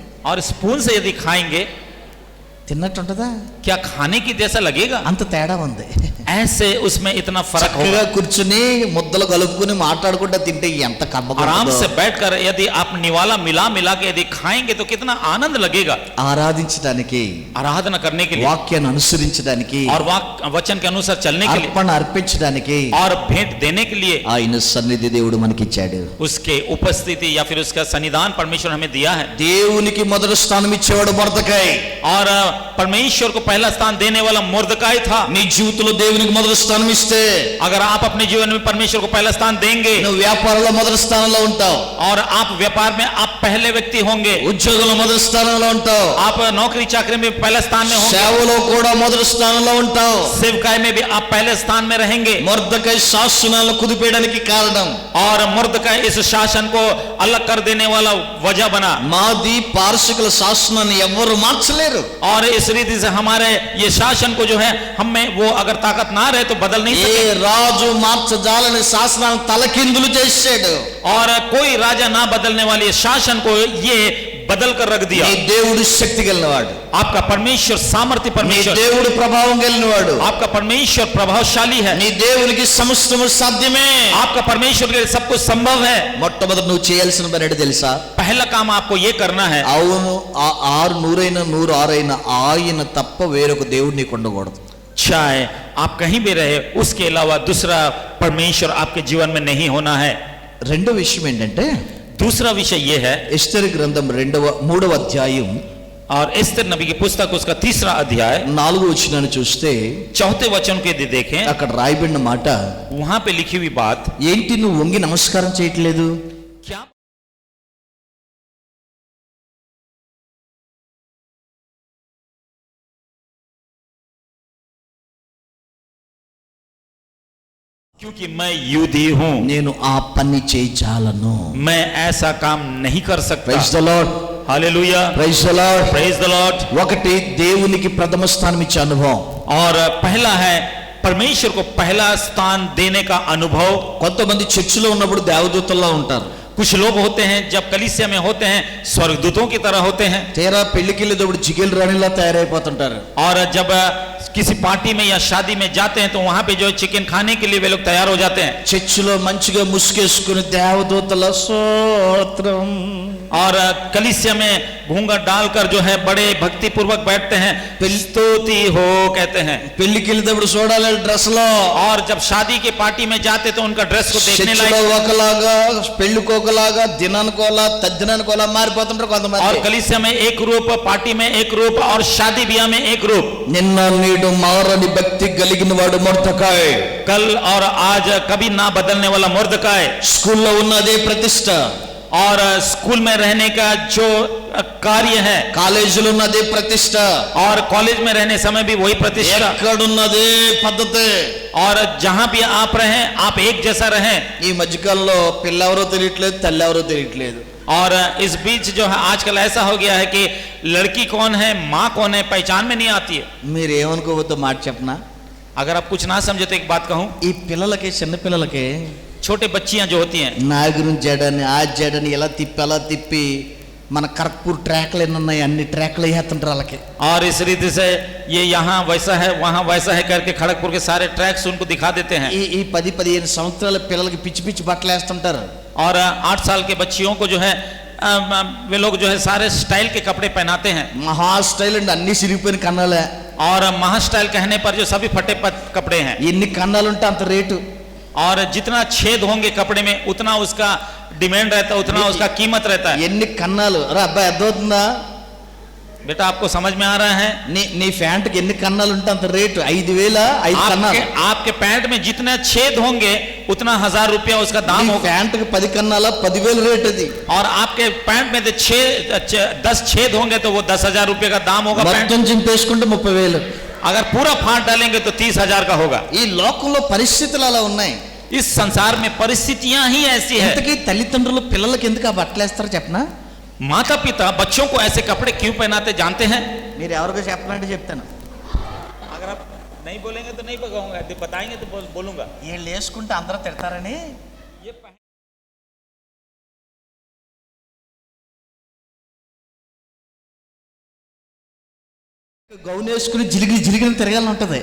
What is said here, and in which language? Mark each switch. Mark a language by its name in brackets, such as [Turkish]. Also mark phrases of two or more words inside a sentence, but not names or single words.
[Hindi] और स्पून से यदि खाएंगे [Telugu] తిన్నట్టు ఉంటదా? [Hindi] क्या खाने की जैसा लगेगा? [Telugu] అంత తేడా ఉంది. [Hindi] ऐसे उसमें इतना फर्क होगा। [Telugu] చక్కగా కూర్చుని ముద్దలు కలుపుకుని మాట్లాడుకుంటా తింటే ఎంత కమ్మగా [Hindi] आराम [Telugu] ఉంటుందో. [Hindi] से बैठकर यदि आप निवाला मिला के यदि खाएंगे तो कितना आनंद लगेगा। [Telugu] ఆరాధించడానికి, [Hindi] आराधना करने के लिए [Telugu] వాక్యాన్ని అనుసరించడానికి, [Hindi] और वचन के अनुसार चलने के लिए [Telugu] అర్పణ అర్పించడానికి [Hindi] और भेंट देने के लिए [Telugu] ఆయన సన్నిధి దేవుడు మనకిచ్చాడు. [Hindi] उसके उपस्थिति या फिर उसका सन्निधान परमेश्वर हमें दिया है। [Telugu] దేవునికి మొదటి స్థానం ఇచ్చేవాడు మొర్దెకై. [Hindi] और परमेश्वर को पहला स्थान देने वाला मुर्दकाई था। [Telugu] నీ జీవితంలో దేవునికి మొదటి స్థానం ఇస్తే [Hindi] अगर आप अपने जीवन में परमेश्वर को पहला स्थान देंगे [Telugu] నువ్వు వ్యాపారంలో మొదటి స్థానంలో ఉంటావు, [Hindi] और आप व्यापार में आप पहले व्यक्ति होंगे, [Telugu] ఉద్యోగంలో మొదటి స్థానంలో ఉంటావు, [Hindi] आप नौकरी चाकरी में पहला स्थान में होंगे, [Telugu] సేవలో కూడా మొదటి స్థానంలో ఉంటావు, [Hindi] सेवकाई में भी आप पहले स्थान में रहेंगे। [Telugu] మొర్దెకై శాసనాలను కుదిపేయడానికి కారణం [Hindi] और मुर्दकाई इस शासन को अलग कर देने वाला वजह बना। [Telugu] మాది పార్షికుల శాసనాన్ని ఎవరు మార్చలేరు. [Hindi] और इस रीति से हमारे ये शासन को जो है हमें वो अगर ताकत ना रहे तो बदल नहीं [Telugu] ఏ [Hindi] सके। [Telugu] రాజు మార్చజాలని శాసనాలను తలకిందులు చేశాడు. [Hindi] और कोई राजा ना बदलने वाले शासन को ये बदल कर रख दिया। [Telugu] నీ దేవుడు శక్తి కలిగినవాడు, [Hindi] आपका परमेश्वर सामर्थ्य [Telugu] నీ [Hindi] परमेश्वर, [Telugu] దేవుడు ప్రభావం కలిగినవాడు, [Hindi] आपका परमेश्वर प्रभावशाली है, [Telugu] నీ దేవునికి సమస్తము సాధ్యమే. [Hindi] आपका परमेश्वर के लिए सब कुछ संभव है। [Telugu] మొట్టమొదటి నువ్వు చేయాల్సిన పని ఏంటో తెలుసా? [Hindi] पहला काम आपको ये करना है, [Telugu] అవును, ఆ 600 106 ఆయన తప్ప వేరొక దేవుడు నీకు ఉండకూడదు. [Hindi] चाहे आप कहीं भी रहे उसके अलावा दूसरा परमेश्वर आपके जीवन में नहीं होना है। [Telugu] రెండో విషయం ఏంటంటే [Hindi] दूसरा विषय ये है, [Telugu] ఎస్తేరు గ్రంథం 3వ అధ్యాయం [Hindi] और एस्तेर नबी की पुस्तक उसका 3रा अध्याय [Telugu] 4వ వచనాన్ని చూస్తే [Hindi] 4थे वचन के देखें, [Telugu] అక్కడ రాయబడిన మాట [Hindi] वहां पे लिखी हुई बात, [Telugu] ఏంటి నువ్వు వంగి నమస్కారం చేయట్లేదు? [Hindi] क्या क्योंकि मैं यूदी हूं, [Telugu] నేను ఆ పని చేయజాలను. [Hindi] मैं ऐसा काम नहीं कर सकता। [English] praise the Lord, [Hindi] हालेलुया, [English] praise the Lord. praise the Lord. [Telugu] ఒకటి దేవునికి ప్రథమ స్థానం ఇచ్చే అనుభవం. [Hindi] और पहला है परमेश्वर को पहला स्थान देने का अनुभव। [Telugu] కొంతమంది చర్చిలో ఉన్నప్పుడు దేవదూతల్లా ఉంటారు, [Hindi] कुछ लोग होते हैं जब कलीसिया में होते हैं स्वर्गदूतों की तरह होते हैं, [Telugu] తీరా పెళ్లికి వెళ్ళేటప్పుడు జిగేల్ రాణిలా తయారైపోతుంటారు. [Hindi] और जब किसी पार्टी में या शादी में जाते हैं तो वहां पे जो चिकन खाने के लिए वे लोग तैयार हो जाते हैं। [Telugu] చర్చిలో మంచిగా ముసుగేసుకుని దేవదూతల స్తోత్రం, [Hindi] और कलीसिया में घूंघट डालकर जो है बड़े भक्ति पूर्वक बैठते हैं, स्तुति हो कहते हैं। [Telugu] పెళ్లికి వెళ్ళేటప్పుడు చూడాలి డ్రెస్ లో, [Hindi] और जब शादी के पार्टी में जाते तो उनका ड्रेस को देखने [Telugu] చర్చిలో [Hindi] लायक, [Telugu] ఒకలాగా పెళ్లికి ఒకలాగా దినానికోలా తద్దినానికోలా మారిపోతుంటారు కొంతమంది. [Hindi] और कलीसिया में एक रूप, पार्टी में एक रूप, और शादी ब्याह में एक रूप। [Telugu] నిన్న నేడు మారని భక్తి కలిగిన వాడు మొర్దెకాయ్. [Hindi] कल और आज कभी ना बदलने वाला मुर्दकाय। [Telugu] స్కూల్లో ఉన్నదే ప్రతిష్ట, [Hindi] और स्कूल में रहने का जो कार्य है, [Telugu] కాలేజీలో ఉన్నదే ప్రతిష్ట, [Hindi] और कॉलेज में रहने समय भी वही प्रतिष्ठा, [Telugu] ఎక్కడున్నదే పద్ధతి. [Hindi] और जहां भी आप रहें आप एक जैसा रहें। [Telugu] ఈ మధ్యకాలంలో పిల్లెవరో తెలియట్లేదు, తల్లెవరో తెలియట్లేదు. [Hindi] और इस बीच जो है आजकल ऐसा हो गया है कि लड़की कौन है माँ कौन है पहचान में नहीं आती है। [Telugu] మీరు ఏమనుకోవద్దో మాట చెప్పనా, [Hindi] अगर आप कुछ ना समझे तो एक बात कहूं, [Telugu] ఈ పిల్లలకి చిన్న పిల్లలకి [Hindi] छोटे बच्चियां जो होती हैं, [Telugu] నా గురించి జడని ఆ జడని ఎలా తిప్పి అలా తిప్పి మన కర్పూర్ ట్రాక్లు ఎన్ని ఉన్నాయి అన్ని ట్రాక్లు వేస్తుంటారు వాళ్ళకి. [Hindi] और इस रीति से ये यहाँ वैसा है वहां वैसा है करके खड़गपुर के सारे ट्रैक्स उनको दिखा देते हैं। [Telugu] ఈ 10-15 సంవత్సరాల పిల్లలకి పిచ్చి పిచ్చి బట్టలు వేస్తుంటారు. [Hindi] और 8 साल के बच्चियों को जो है वे लोग जो है सारे स्टाइल के कपड़े पहनाते हैं। [Telugu] మహా స్టైల్ అండి, అన్ని సిరిగిపోయిన కన్నాలే. [Hindi] और महा स्टाइल कहने पर जो सभी फटे कपड़े हैं, [Telugu] ఎన్ని కన్నాలు ఉంటే అంత రేటు. [Hindi] और जितना छेद होंगे कपड़े में उतना उसका डिमांड रहता है, उतना उसका कीमत रहता है। [Telugu] ఎన్ని కన్నాలు రా అబ్బాయి అర్థమవుతుందా? [Hindi] बेटा आपको समझ में आ रहा है? [Telugu] నీ ప్యాంట్కి ఎన్ని కన్నాలు ఉంటే అంత రేటు. 5,000 5 కన్నాలు. [Hindi] आपके पैंट में जितने छेद होंगे उतना 1000 रुपया उसका दाम [Telugu] నీ [Hindi] होगा। [Telugu] ప్యాంట్కి 10 కన్నాల 10,000 రేట్ అది. [Hindi] और आपके पैंट में 10 छेद होंगे तो वो 10,000 रुपये का दाम होगा। पैंट [Telugu] మొత్తం చింపేసుకుంటే 30,000. [Hindi] अगर पूरा फाड़ डालेंगे तो 30,000 का होगा। [Telugu] ఈ లోకంలో పరిస్థితులు అలా ఉన్నాయి. [Hindi] इस संसार में परिस्थितियां ही ऐसी है। [Telugu] ఇంతకీ తల్లిదండ్రులు పిల్లలకి ఎందుకు ఆ బట్టలు వేస్తారో చెప్పనా? [Hindi] माता पिता बच्चों को ऐसे कपड़े क्यों पहनाते जानते हैं? [Telugu] మీరు ఎవరికో చెప్పాలంటే చెప్తాను. [Hindi] अगर आप नहीं बोलेंगे तो नहीं बताऊंगा, बताएंगे तो बोलूंगा। [Telugu] వీళ్ళు వేసుకుంటే అందరూ తిడతారని [Hindi] ये [Telugu] గౌన్ వేసుకుని జిలిగిరి జిలిగిరి తిరగాలని ఉంటది.